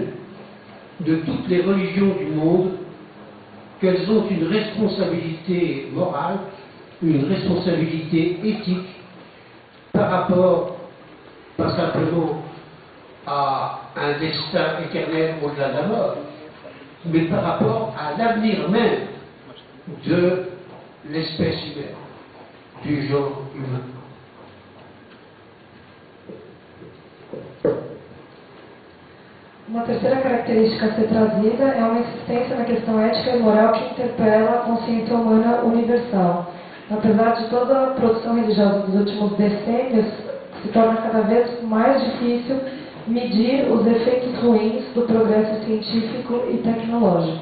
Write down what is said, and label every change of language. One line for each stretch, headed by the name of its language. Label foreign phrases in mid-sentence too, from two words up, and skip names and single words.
French: de toutes les religions du monde qu'elles ont une responsabilité morale, une responsabilité éthique par rapport, pas simplement à un destin éternel au-delà de la mort, mais par rapport à l'avenir même de l'espèce humaine, du genre humain.
Portuguese: Uma terceira característica a ser trazida é uma insistência na questão ética e moral que interpela a consciência humana universal. Apesar de toda a produção religiosa dos últimos decênios, se torna cada vez mais difícil medir os efeitos ruins do progresso científico e tecnológico.